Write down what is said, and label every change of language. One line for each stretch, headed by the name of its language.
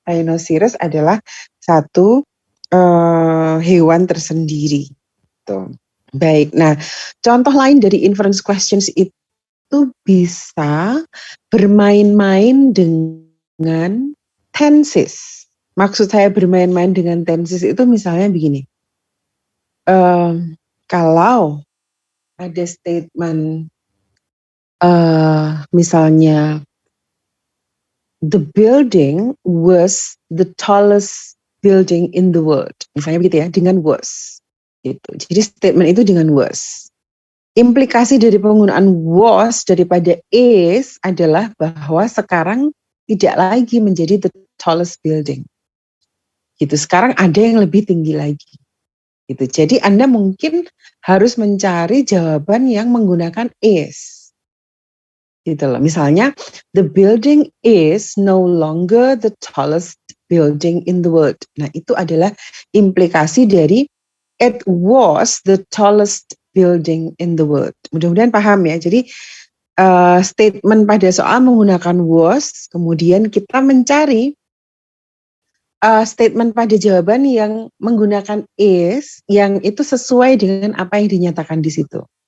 Indonesian: Rhinoceros adalah satu hewan tersendiri. Gitu. Baik, nah contoh lain dari inference questions itu bisa bermain-main dengan tenses. Maksud saya bermain-main dengan tenses itu misalnya begini. Kalau ada statement misalnya
English: the building was the tallest building in the world.
Indonesian: Misalnya begitu ya, dengan was. Gitu. Jadi statement itu dengan was. Implikasi dari penggunaan was daripada is adalah bahwa sekarang tidak lagi menjadi the tallest building. Gitu. Sekarang ada yang lebih tinggi lagi. Gitu. Jadi Anda mungkin harus mencari jawaban yang menggunakan is. Gitu loh. Misalnya,
English: the building is no longer the tallest building in the world.
Indonesian: Nah, itu adalah implikasi dari
English: it was the tallest building in the world.
Indonesian: Mudah-mudahan paham ya. Jadi statement pada soal menggunakan was, kemudian kita mencari statement pada jawaban yang menggunakan is, yang itu sesuai dengan apa yang dinyatakan di situ.